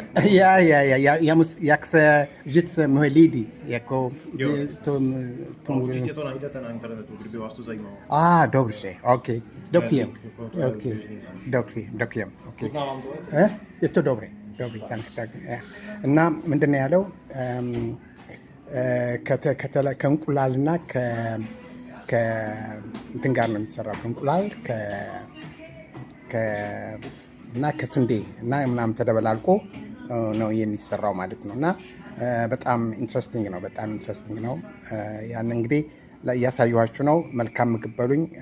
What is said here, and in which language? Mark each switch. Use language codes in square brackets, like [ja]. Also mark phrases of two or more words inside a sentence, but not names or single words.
[cs] Jak se říct moje lidi, jako Určitě to najdete na internetu, kdyby vás to zajímalo. Dobře, ok. Dokujem. Chutnávám to? Je to dobré, tak. [am] እና ምንድን ነው ያለው ከእንቁላልና ከእንትን ጋር ነው የሚሰራው። ከእንቁላል እና ከስንዴ እና ምናምን ተደበላልቆ ነው የሚሰራው ማለት ነው። እና በጣም ኢንትረስቲንግ ነው። ያን እንግዲህ እያሳየኋችሁ ነው። መልካም ምግብ በሉኝ።